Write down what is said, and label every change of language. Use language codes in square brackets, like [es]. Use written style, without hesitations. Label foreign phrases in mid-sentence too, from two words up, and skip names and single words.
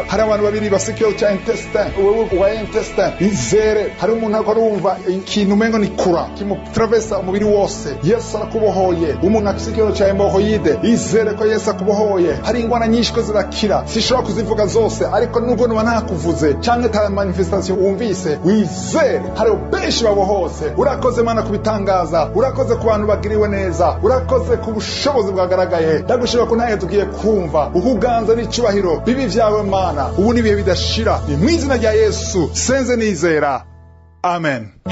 [rn] Hari abantu babiri bafite ikibazo cya intestin, wewe wa intestin izere. Hari umuntu ko arumva ikintu mengo ni kura kimutravesa umubiri wose, Yesu arakubohoye. Umuntu afite ikibazo cya hemorrhoide, izere ko Yesu akubohoye. Hari ingwana nyinshi ko zirakira, sishobora kuzivuga zose, ariko nubwo nuba ntakuvuze canke ta manifestation wumvise, wizere hari benshi babohose. Urakoze Mana kubitangaza, urakoze ku bantu bagiriwe neza, urakoze ku bushobozi bwagaragaye. Ndagushira ko ntaye tugiye kumva ukuganza n'icubahiro bibi vyawe Mana, ubu nibihe bidashira. Ni mu izina rya Yesu senze nizera, amen.